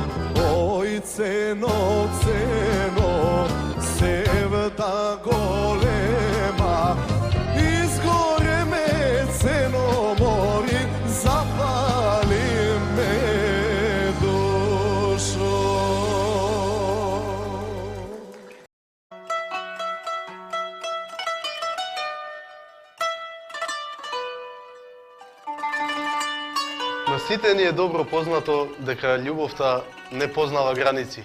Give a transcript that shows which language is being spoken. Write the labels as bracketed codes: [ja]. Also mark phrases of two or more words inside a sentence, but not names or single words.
[mk] Oj ceno, ceno, sevda golema, izgore me ceno mori, zapali me dušo. На сите ни е добро познато дека љубовта не познава граници.